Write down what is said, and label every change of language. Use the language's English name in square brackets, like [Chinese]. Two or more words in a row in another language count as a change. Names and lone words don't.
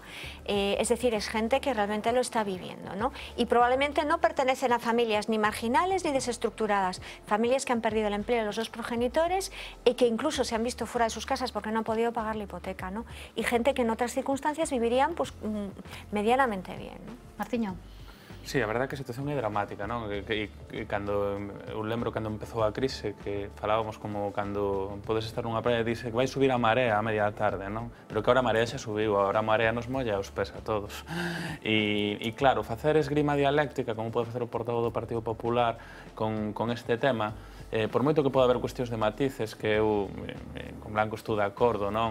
[Spanish] Es decir, es gente que realmente lo está viviendo, ¿no? Y probablemente no pertenecen a familias ni marginales marginales ni desestructuradas, familias que han perdido el empleo de los dos progenitores y que incluso se han visto fuera de sus casas porque no han podido pagar la hipoteca, ¿no? Y gente que en otras circunstancias vivirían pues, medianamente bien, ¿no? Martiño. [Galician] Sí, a verdade é que a situación é dramática, non? Cando, eu lembro cando empezou a crise, que falábamos como cando podes estar nunha praia e dice que vai subir a marea a media da tarde, non? Pero que ahora a marea xa subiu, agora a marea nos molla os pés a todos. E claro, facer esgrima dialéctica, como pode facer o portavoz do Partido Popular con este tema, por moito que pode haber cuestións de matices, que eu con Blanco estou de acordo, non?